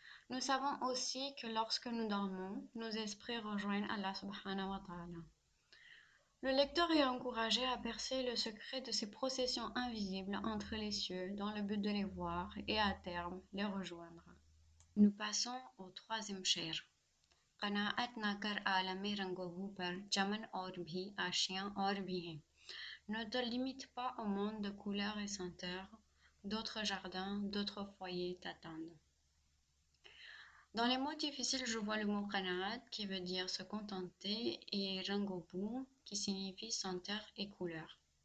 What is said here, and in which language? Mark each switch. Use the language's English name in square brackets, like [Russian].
[French] Nous savons aussi que lorsque nous dormons, nos esprits rejoignent Allah subhanahu wa ta'ala. Le lecteur est encouragé à percer le secret de ces processions invisibles entre les cieux dans le but de les voir et à terme les rejoindre. Nous passons au troisième chair. [Urdu] قناعت ناکر عالمی رنگو پر چمن اور بھی آشیاں اور بھی ہیں. [French] Ne te limite pas au monde de couleurs et senteurs, d'autres jardins, d'autres foyers t'attendent. Dans les mots difficiles, je vois le mot qanaat qui veut dire se contenter et rangobu qui signifie senteur et couleur.